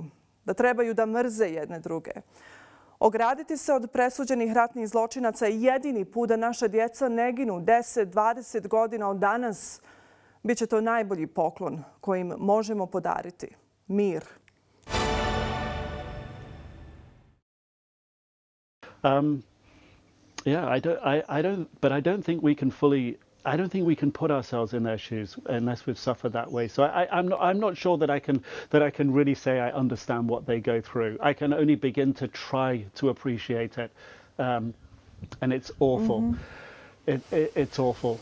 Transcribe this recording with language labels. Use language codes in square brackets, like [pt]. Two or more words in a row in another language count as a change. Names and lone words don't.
[sr] Da trebaju da mrze jedne druge? Ograditi se od presuđenih ratnih zločinaca je jedini put da naša djeca ne ginu 10-20 godina od danas. Biće to najbolji poklon kojim možemo podariti. Mir. [en] I don't think we can fully. I don't think we can put ourselves in their shoes unless we've suffered that way. So I'm not sure that I can really say I understand what they go through. I can only begin to try to appreciate it, and it's awful. It's awful.